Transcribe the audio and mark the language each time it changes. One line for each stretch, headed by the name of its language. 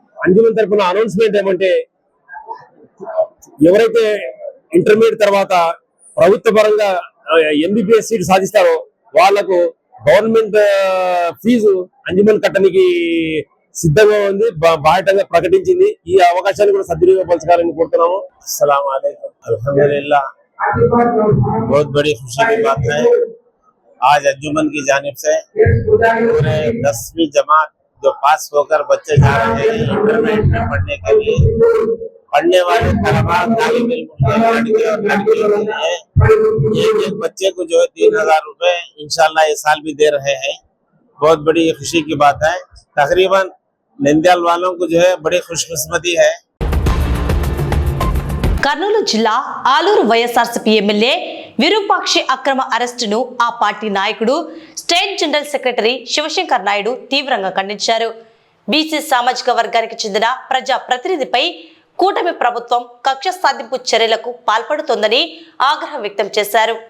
Telugu: అంజుమన్ తరఫున అనౌన్స్మెంట్ ఏమంటే ఎవరైతే ఇంటర్మీడియట్ తర్వాత ప్రభుత్వ పరంగా MBBS సీట్ సాధిస్తారో వాళ్లకు గవర్నమెంట్ ఫీజు అంజుమన్ కట్టడానికి సిద్ధంగా ఉంది, బాహటంగా ప్రకటించింది. ఈ అవకాశాన్ని కూడా సద్వినియోగపరచాలని కోరుతున్నాము.
Hindi: अस्सलाम वालेकुम। अल्हम्दुलिल्लाह, बहुत बड़ी खुशी की बात है। आज अंजुमन की जानिब से पूरे 10वीं जमात जो पास होकर बच्चे जा रहे हैं इंटरमीडिएट में पढ़ने के लिए, पढ़ने वाले तलबा तालिब इल्म लड़के और लड़कियों के लिए एक बच्चे को जो है 3,000 रुपए इंशाल्लाह ये साल भी दे रहे हैं। बहुत बड़ी खुशी की बात है। तकरीबन नंद्याल वालों को जो है बड़ी खुशकिस्मती है।
Telugu: కర్నూలు జిల్లా ఆలూరు వైఎస్ఆర్సీపీ ఎమ్మెల్యే విరూపాక్షి అక్రమ అరెస్టును ఆ పార్టీ నాయకుడు state general secretary Shivshankar Naidu తీవ్రంగా ఖండించారు. బీసీ సామాజిక వర్గానికి చెందిన ప్రజా ప్రతినిధిపై కూటమి ప్రభుత్వం కక్ష సాధింపు చర్యలకు పాల్పడుతోందని ఆగ్రహం వ్యక్తం చేశారు.